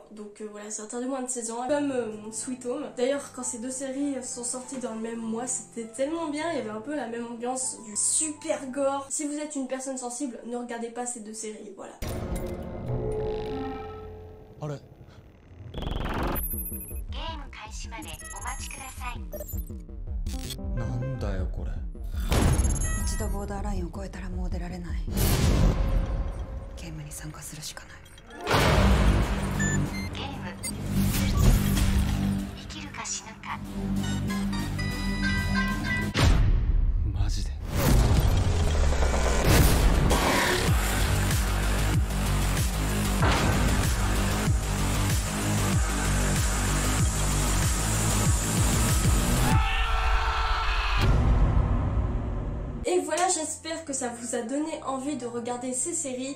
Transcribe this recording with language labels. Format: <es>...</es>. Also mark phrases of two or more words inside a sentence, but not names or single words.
<fr>Donc voilà, c'est interdit moins de 16 ans. Comme Sweet Home. D'ailleurs, quand ces deux séries sont sorties dans le même mois, c'était tellement bien. Il y avait un peu la même ambiance du super gore. Si vous êtes une personne sensible, ne regardez pas ces deux séries. Voilà. Allez.</fr> <ja>なんだよこれ。一度ボーダーラインを越えたらもう出られない。ゲームに参加するしかない。ゲーム。生きるか死ぬか。マジで。</ja> <fr>Et voilà, j'espère que ça vous a donné envie de regarder ces séries.</fr>